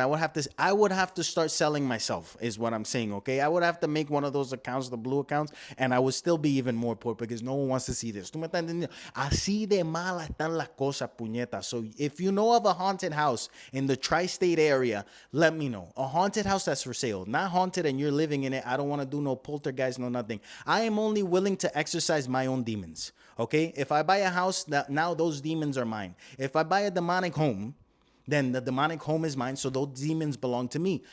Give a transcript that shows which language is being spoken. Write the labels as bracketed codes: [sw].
[en] I would have to start selling myself, is what I'm saying, okay? I would have to make one of those accounts, the blue accounts, and I would still be even more poor because no one wants to see this. [es] ¿Tú me estás entendiendo? Así de malas están las cosas, puñetas. [en] So if you know of a haunted house in the tri-state area, let me know. A haunted house that's for sale, not haunted and you're living in it. I don't want to do no poltergeist, no nothing. I am only willing to exercise my own demons. Okay, if I buy a house, now those demons are mine. If I buy a demonic home, then the demonic home is mine, so those demons belong to me.